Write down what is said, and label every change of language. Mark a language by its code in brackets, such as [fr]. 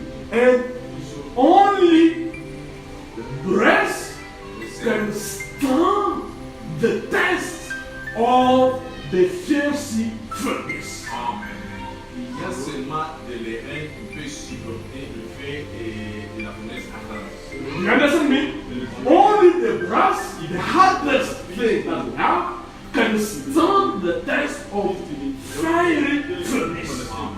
[en] And only breast can stand the test of the fiery furnace. Amen. [fr] Il y a seulement de l'airain qui peut supporter le feu et de la fournaise ardente. [en] You understand me? Only the brass, the hardest thing that we have, can stand the test of the fiery furnace.